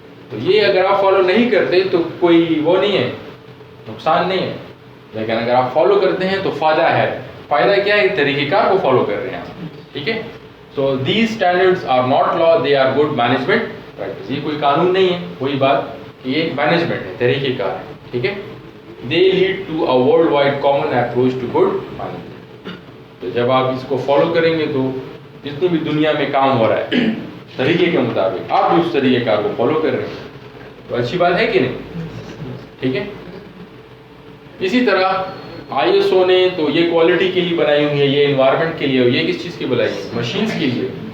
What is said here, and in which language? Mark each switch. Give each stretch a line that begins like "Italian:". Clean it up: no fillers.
Urdu: تو یہ اگر آپ فالو نہیں کرتے تو کوئی وہ نہیں ہے، نقصان نہیں ہے، لیکن اگر آپ فالو کرتے ہیں تو فائدہ ہے. فائدہ کیا ہے؟ طریقہ کار کو فالو کر رہے ہیں آپ، ٹھیک ہے.
English: So these standards are not law, they are good management practice.
Urdu: یہ کوئی قانون نہیں ہے، وہی بات کہ یہ ایک مینجمنٹ ہے، طریقہ کار ہے، ٹھیک ہے.
English: They lead to a world wide common approach to good management.
Urdu: تو جب آپ اس کو فالو کریں گے تو جتنی بھی دنیا میں کام ہو رہا ہے طریقے کے مطابق آپ بھی اس طریقہ کار کو فالو کر رہے ہیں، تو اچھی بات ہے کہ نہیں؟ ٹھیک ہے. اسی طرح ISO نے تو یہ کوالٹی کے لیے بنائی ہوئی ہے، یہ انوائرمنٹ کے لیے، یہ کس چیز کی بنائی ہے؟ مشینز کے لیے.